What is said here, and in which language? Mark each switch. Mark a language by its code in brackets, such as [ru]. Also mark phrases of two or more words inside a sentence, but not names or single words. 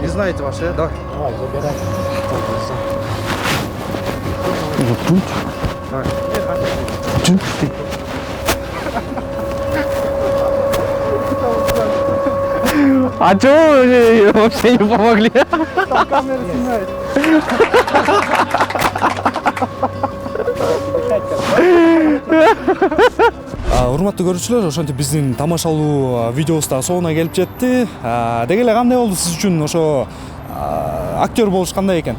[ru] Не знаете ваше, да? Давай, забирай. А чего вы мне вообще не помогли? [ky] Урматтуу көрүүчүлөр, ошентип биздин тамашалуу видеобуз да соңуна келип жетти. Деги эле кандай болду сиз үчүн ошо актер болуш кандай экен?